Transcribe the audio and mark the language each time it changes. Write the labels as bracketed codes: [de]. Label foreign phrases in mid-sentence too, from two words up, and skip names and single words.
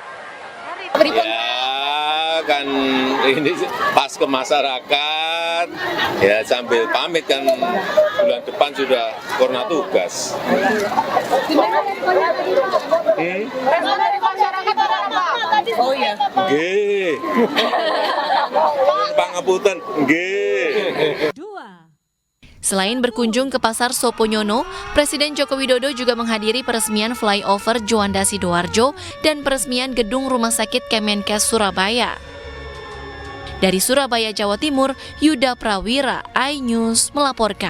[id] Ya, kan ini pas ke masyarakat, ya sambil pamit kan bulan depan sudah purna tugas. Oh iya. [jv] Nggih. Pangapunten, nggih. [id] Selain berkunjung ke Pasar Soponyono, Presiden Joko Widodo juga menghadiri peresmian flyover Juanda Sidoarjo dan peresmian gedung Rumah Sakit Kemenkes Surabaya. Dari Surabaya, Jawa Timur, Yuda Prawira, iNews melaporkan.